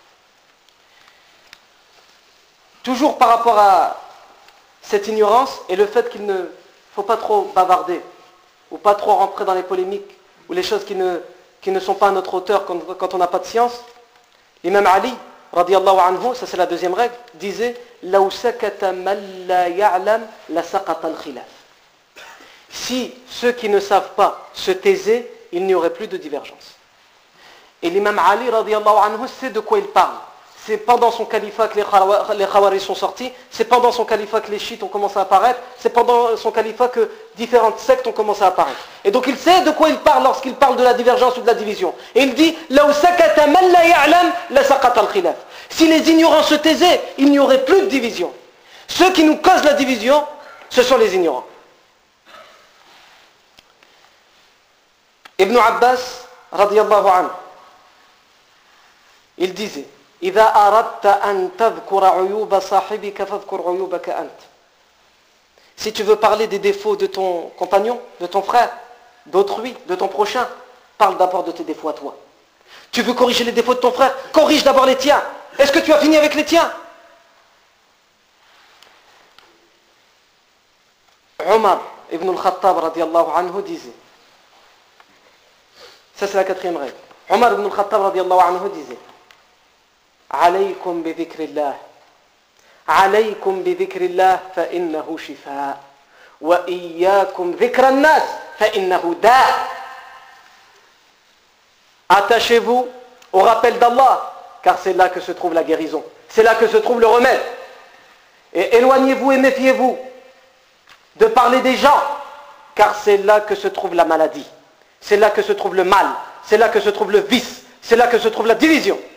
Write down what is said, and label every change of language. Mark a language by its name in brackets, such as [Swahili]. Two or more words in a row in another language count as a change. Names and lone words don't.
[French] Toujours par rapport à cette ignorance et le fait qu'il ne faut pas trop bavarder, ou pas trop rentrer dans les polémiques, ou les choses qui ne sont pas à notre hauteur quand on n'a pas de science, l'imam Ali, [Arabic] رضي الله عنه, [French] ça c'est la deuxième règle, disait « [Arabic] لو سكت من لا يعلم لسقط الخلاف [French] » Si ceux qui ne savent pas se taisaient, il n'y aurait plus de divergence. Et l'imam Ali, [Arabic] رضي الله عنه, [French] sait de quoi il parle. C'est pendant son califat que les Khawaris sont sortis, c'est pendant son califat que les chiites ont commencé à apparaître, c'est pendant son califat que différentes sectes ont commencé à apparaître. Et donc il sait de quoi il parle lorsqu'il parle de la divergence ou de la division. Et il dit « [Arabic] لو سكت من لا يعلم لسقط الخلاف [French] » Si les ignorants se taisaient, il n'y aurait plus de division. Ceux qui nous causent la division, ce sont les ignorants. [Arabic] Ibn Abbas, رضي الله عنه, [French] il disait [Arabic] إذا أردت أن تذكر عيوب صاحبك فاذكر عيوبك أنت. [French] Si tu veux parler des défauts de ton compagnon, de ton frère, d'autrui, de ton prochain, parle d'abord de tes défauts à toi. Tu veux corriger les défauts de ton frère, corrige d'abord les tiens. Est-ce que tu as fini avec les tiens? Omar ibn al-Khattab [Arabic] رضي الله عنه [French] disait, ça c'est la quatrième règle. [Arabic] عمر بن الخطاب رضي الله عنه disait, عليكم بذكر الله عليكم بذكر الله فإنه شفاء وإياكم وذكر الناس فإنه داء'. [French] Attachez-vous au rappel d'Allah, car c'est là que se trouve la guérison, c'est là que se trouve le remède. Et éloignez-vous et méfiez-vous de parler des gens, car c'est là que se trouve la maladie, c'est là que se trouve le mal, c'est là que se trouve le vice, c'est là que se trouve la division.